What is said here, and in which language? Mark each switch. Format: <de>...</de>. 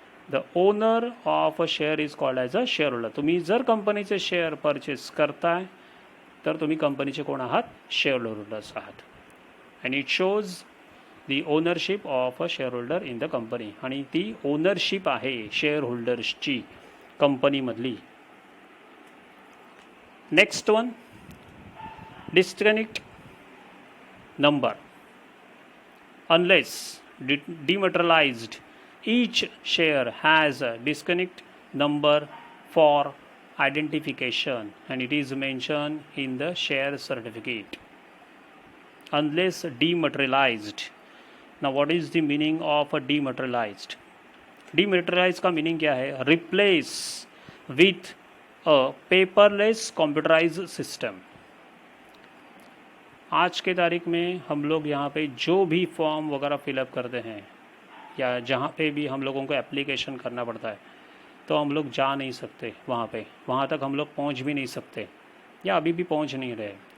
<en>The owner of a share is called as a share holder.</en> <mr>तुम्ही जर कंपनीचे share purchase करताय तर तुम्ही कंपनीचे कोण आहात, शेअर होल्डर्स आहात.</mr> <en>And it shows the ownership of a share holder in the company.</en> <mr>आणि ती ओनरशिप आहे share होल्डर्सची कंपनीमधली.</mr> <en>Next one, disconnect number. Unless dematerialized, each share has a disconnect number for identification and it is mentioned in the share certificate. Unless dematerialized. Now what is the meaning of a dematerialized?</en> <hi>Dematerialized का meaning क्या है?</hi> <en>Replace with a paperless computerized system.</en> <hi>आज के तारीख में हम लोग यहाँ पे जो भी फॉर्म वगैरह फिलअप करते हैं या जहाँ पे भी हम लोगों को एप्लीकेशन करना पड़ता है, तो हम लोग जा नहीं सकते वहाँ पे, वहाँ तक हम लोग पहुँच भी नहीं सकते या अभी भी पहुँच नहीं रहे.</hi>